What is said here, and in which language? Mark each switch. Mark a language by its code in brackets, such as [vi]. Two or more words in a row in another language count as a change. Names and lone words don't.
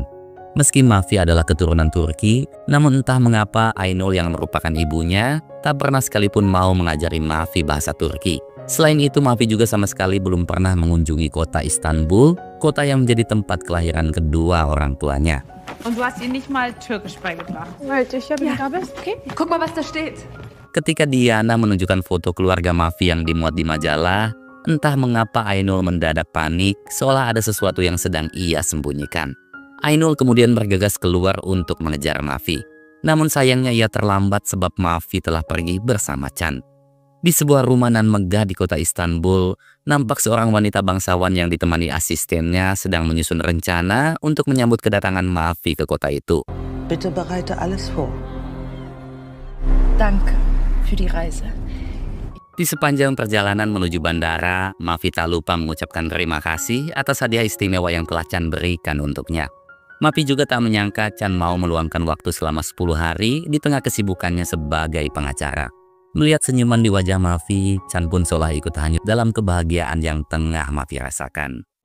[id] Meski Mavi adalah keturunan Turki, namun entah mengapa Aynur yang merupakan ibunya tak pernah sekalipun mau mengajari Mavi bahasa Turki. Selain itu, Mavi juga sama sekali belum pernah mengunjungi kota Istanbul, kota yang menjadi tempat kelahiran kedua orang tuanya. [de] Und du hast ihr nicht mal Türkisch beigebracht. Halt dich, wenn du da bist, okay? Guck mal, was da steht. [id] Ketika Diana menunjukkan foto keluarga Mavi yang dimuat di majalah, entah mengapa Aynur mendadak panik, seolah ada sesuatu yang sedang ia sembunyikan. Aynur kemudian bergegas keluar untuk mengejar Mavi. Namun sayangnya ia terlambat sebab Mavi telah pergi bersama Chan. Di sebuah rumah nan megah di kota Istanbul, nampak seorang wanita bangsawan yang ditemani asistennya sedang menyusun rencana untuk menyambut kedatangan Mavi ke kota itu. [de] Bitte bereite alles vor. Danke für die Reise. [id] Di sepanjang perjalanan menuju bandara, Mavi tak lupa mengucapkan terima kasih atas hadiah istimewa yang telah Chan berikan untuknya. Mavi juga tak menyangka Chan mau meluangkan waktu selama 10 hari di tengah kesibukannya sebagai pengacara. Melihat senyuman di wajah Mavi, Chan pun seolah ikut hanyut dalam kebahagiaan yang tengah Mavi rasakan.